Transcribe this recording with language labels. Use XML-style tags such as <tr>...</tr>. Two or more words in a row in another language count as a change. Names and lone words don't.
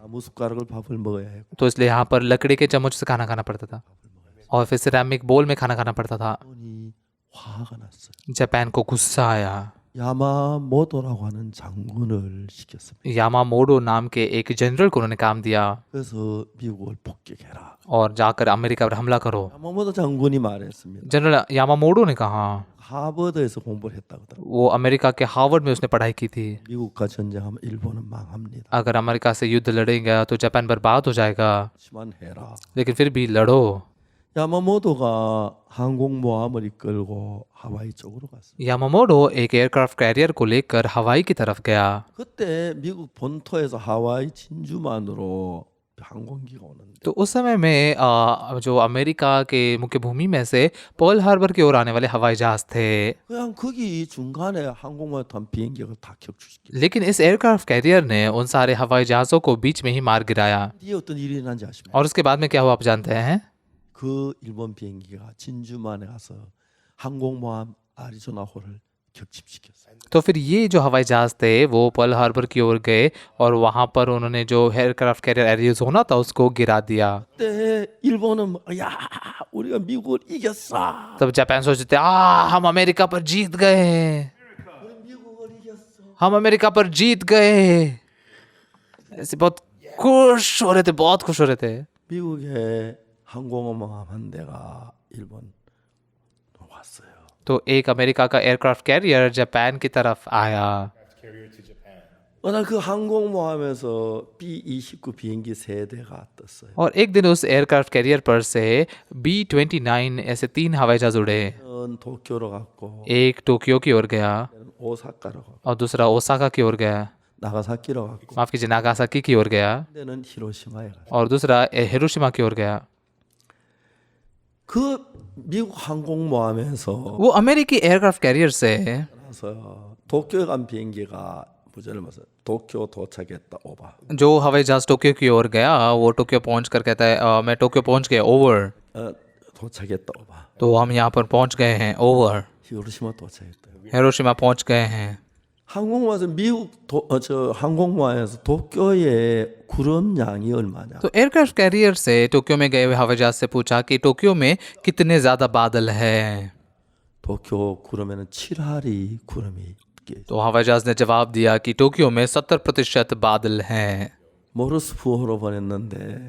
<ko>나무 숟가락을 밥을 먹어야 했고</ko> <hi>तो इसलिए यहाँ पर लकड़ी के चम्मच से खाना खाना पड़ता था और फिर सिरेमिक बोल में खाना खाना पड़ता था।</hi> <ko>일본이 화가 났어요.</ko> <hi>जापान को गुस्सा आया।</hi> <ko>야마모토라고 하는 장군을 시켰습니다.</ko> <hi>यामामोडो नाम के एक जनरल को उन्होंने काम दिया</hi> <ko>그래서 미국을 폭격해라.</ko> <hi>और जाकर अमेरिका पर हमला करो।</hi> <ko>야마모토 장군이 말했습니다.</ko> <hi>जनरल यामामोडो ने कहा,</hi> <ko>하버드에서 공부를 했다고 하더라고요.</ko> <hi>वो अमेरिका के हार्वर्ड में उसने पढ़ाई की थी,</hi> <ko>미국과 전쟁하면 일본은 망합니다.</ko> <hi>अगर अमेरिका से युद्ध लड़ेगा तो जापान बर्बाद हो जाएगा,</hi> <ko>하지만 해라.</ko> <hi>लेकिन फिर भी लड़ो।</hi> <ko>야마모토가 항공모함을 이끌고 하와이 쪽으로 갔어요.</ko> <hi>यामामोडो एक</hi> <en>aircraft carrier</en> <hi>को लेकर हवाई की तरफ गया।</hi> <ko>그때 미국 본토에서 하와이 진주만으로 항공기가 오는데</ko> <hi>तो उस समय में जो अमेरिका के मुख्य भूमि में से पर्ल हार्बर की ओर आने वाले हवाई जहाज थे,</hi> <ko>그냥 거기 중간에 항공모함 탄 비행기를 다 격추시켰어요.</ko> <hi>लेकिन इस</hi> <en>aircraft carrier</en> <hi>ने उन सारे हवाई जहाज़ों को बीच में ही मार गिराया।</hi> <ko>뒤에 어떤 일이 일어난지 아십니까?</ko> <hi>और उसके बाद में क्या हुआ आप जानते हैं?</hi> <ko>그 일본 비행기가 진주만에 가서 항공모함 아리조나호를 격침시켰어요.</ko> <hi>तो फिर ये जो हवाई जहाज थे वो पर्ल हार्बर की ओर गए और वहां पर उन्होंने जो</hi> <en>aircraft carrier</en> <hi>एरिजोना था उसको गिरा दिया।</hi> <ko>그때 일본은 야 우리가 미국을 이겼어.</ko> <hi>तब जापान सोचते थे हम अमेरिका पर जीत गए,</hi> <ko>미국을 이겼어.</ko> <hi>हम अमेरिका पर जीत गए। ऐसे बहुत खुश हो रहे थे, बहुत खुश हो रहे थे।</hi> <ko>미국의 항공모함 한 대가 일본 왔어요.</ko> <hi>तो एक अमेरिका का</hi> <en>aircraft carrier</en> <hi>जापान की तरफ आया।</hi> <ko>어느 그 항공모함에서 B-29 비행기 3대가 떴어요.</ko> <hi>और एक दिन उस</hi> <en>aircraft carrier</en> <hi>पर से B-29 ऐसे 3 हवाई जहाज उड़े।</hi> <ko>도쿄로 갔고</ko> <hi>एक टोक्यो की ओर गया</hi> <ko>오사카로 갔고</ko> <hi>और दूसरा ओसाका की ओर गया,</hi> <ko>나가사키로 갔고</ko> <hi>माफ कीजिए नागासाकी की ओर गया,</hi> <ko>근데는 히로시마에 갔어요.</ko> <hi>और दूसरा हिरोशिमा की ओर गया।</hi> <ko>그 미국 항공모함에서</ko> <hi>वो अमेरिकी</hi> <en>aircraft carrier</en> <hi>से</hi> <ko>나서 도쿄에 간 비행기가 무전을 맞아 도쿄 도착했다 오바.</ko> <hi>जो हवाई जहाज टोक्यो की ओर गया वो टोक्यो पहुंच कर कहता है मैं टोक्यो पहुंच गया, ओवर।</hi> <ko>도착했다 오바.</ko> <hi>तो हम यहाँ पर पहुंच गए हैं, ओवर।</hi> <ko>히로시마 도착했다.</ko> <hi>हिरोशिमा पहुंच गए हैं।</hi> <ko>항공모함에서 저 항공모함에서 도쿄의 구름량이 얼마냐?</ko> <hi>तो एयरक्राफ्ट कैरियर से टोक्यो में गए हुए हवाई जहाज से पूछा कि टोक्यो में कितने ज्यादा बादल हैं।</hi> <ko>도쿄 구름에는 7할이 구름이 있게.</ko> <hi>तो हवाई जहाज ने जवाब दिया कि टोक्यो में 70% बादल हैं।</hi> <ko>모르스부호로 보냈는데</ko>